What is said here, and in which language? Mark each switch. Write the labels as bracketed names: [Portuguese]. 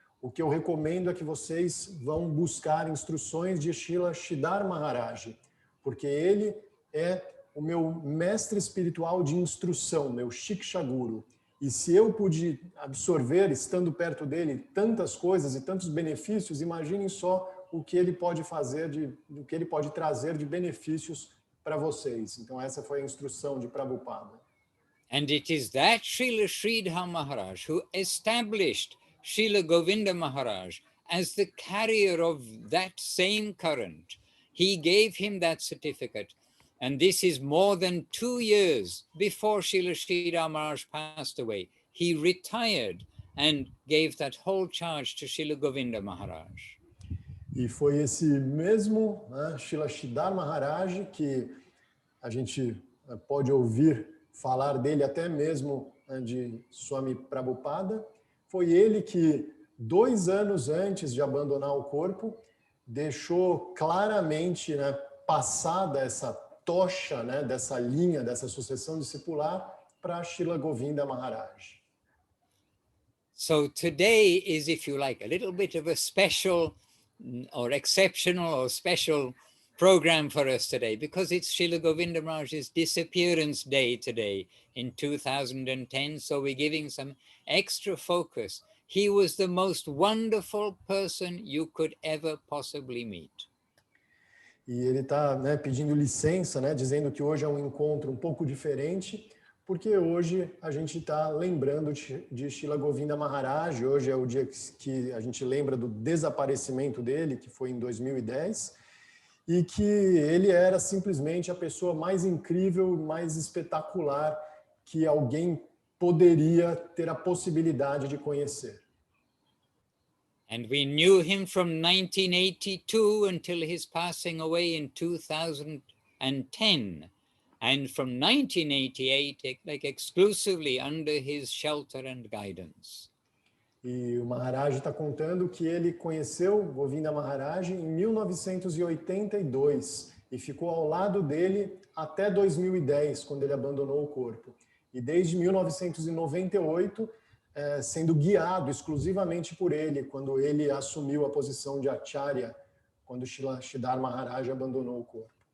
[Portuguese] O que eu recomendo é que vocês vão buscar instruções de Srila Sridhar Maharaj, porque ele é o meu mestre espiritual de instrução, meu Shiksha Guru. E se eu pude absorver, estando perto dele, tantas coisas e tantos benefícios, imaginem só o que ele pode fazer, o que ele pode trazer de benefícios para vocês. Então essa foi a instrução de Prabhupada. [English] And it is that Srila Sridhar Maharaj who established Srila Govinda Maharaj as the carrier of that same current. He gave him that certificate. And this is more than 2 years before Srila Sridhar Maharaj passed away. He retired and gave that whole charge to Srila Govinda Maharaj. [Portuguese] E foi esse mesmo, né, Srila Sridhar Maharaj, que a gente pode ouvir falar dele até mesmo, né, de Swami Prabhupada. Foi ele que, 2 anos antes de abandonar o corpo, deixou claramente, né, passada essa tocha, né, dessa linha, dessa sucessão discipular para Srila Govinda Maharaj. [English] So today is, if you like, a little bit of a special or exceptional or special program for us today, because it's Srila Govinda Maharaj's disappearance day today in 2010. So we're giving some extra focus. He was the most wonderful person you could ever possibly meet. [Portuguese] E ele está, né, pedindo licença, né, dizendo que hoje é um encontro um pouco diferente, porque hoje a gente está lembrando de Srila Govinda Maharaj. Hoje é o dia que a gente lembra do desaparecimento dele, que foi em 2010, e que ele era simplesmente a pessoa mais incrível, mais espetacular que alguém poderia ter a possibilidade de conhecer. [English] And we knew him from 1982 until his passing away in 2010. And from 1988, like exclusively under his shelter and guidance. [Portuguese] E o Maharaj está contando que ele conheceu Govinda Maharaj em 1982 e ficou ao lado dele até 2010, quando ele abandonou o corpo. E desde 1998, sendo guiado exclusivamente por ele, quando ele assumiu a posição de Acharya, quando Sridhar Maharaj abandonou o corpo.